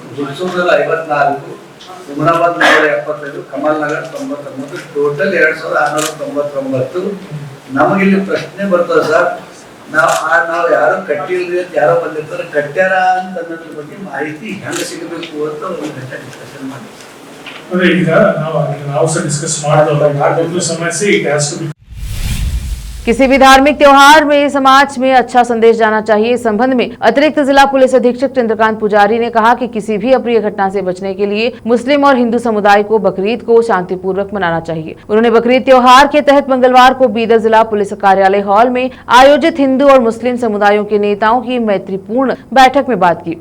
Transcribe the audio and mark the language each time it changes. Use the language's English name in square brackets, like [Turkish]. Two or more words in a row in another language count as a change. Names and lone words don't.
[Kannada] ಹುಣಸೂರಲ್ಲಿ 54, ಹುಮನಾಬಾದ್ 175, ಕಮಲ್ ನಗರ್ 99, ಟೋಟಲ್ 2699. ನಮಗಿಲ್ಲಿ ಪ್ರಶ್ನೆ ಬರ್ತದೆ ಸರ್, ನಾವು ಯಾರು ಕಟ್ಟಿಲ್ರಿ ಅಂತ ಯಾರೋ ಬಂದಿರ್ತಾರೆ, ಕಟ್ಟ್ಯಾರ ಅಂತ ಅನ್ನೋದ್ರ ಬಗ್ಗೆ ಮಾಹಿತಿ ಹೆಂಗೆ ಸಿಗಬೇಕು ಅಂತ ಒಂದು ಗಂಟೆ ಡಿಸ್ಕಷನ್ ಮಾಡಿ. ಈಗ ನಾವು ಸಹ ಡಿಸ್ಕಸ್ ಮಾಡಿದಲ್ಲ, ಯಾರಿಗೊಂದು ಸಮಸ್ಯೆ [English] it has to be. [Hindi] किसी भी धार्मिक त्योहार में समाज में अच्छा संदेश जाना चाहिए। इस संबंध में अतिरिक्त जिला पुलिस अधीक्षक चंद्रकांत पुजारी ने कहा कि किसी भी अप्रिय घटना से बचने के लिए मुस्लिम और हिंदू समुदाय को बकरीद को शांतिपूर्वक मनाना चाहिए। उन्होंने बकरीद त्योहार के तहत मंगलवार को बीदर जिला पुलिस कार्यालय हॉल में आयोजित हिंदू और मुस्लिम समुदायों के नेताओं की मैत्रीपूर्ण बैठक में बात की।